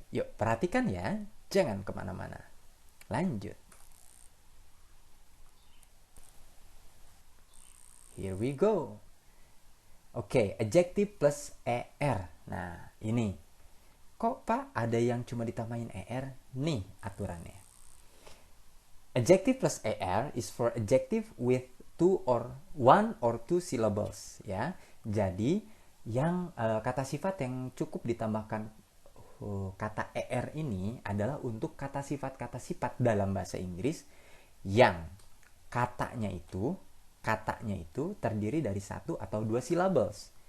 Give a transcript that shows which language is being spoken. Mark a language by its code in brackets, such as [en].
[id] Yuk, perhatikan ya. Jangan kemana-mana. Lanjut. [en] Here we go. Oke, adjective plus er. Nah, ini. [id] Kok Pak ada yang cuma ditambahin er? Nih aturannya. [en] Adjective plus er is for adjective with one or two syllables. [id] Ya, jadi yang kata sifat yang cukup ditambahkan kata er ini adalah untuk kata sifat dalam bahasa Inggris yang katanya itu terdiri dari satu atau dua syllables.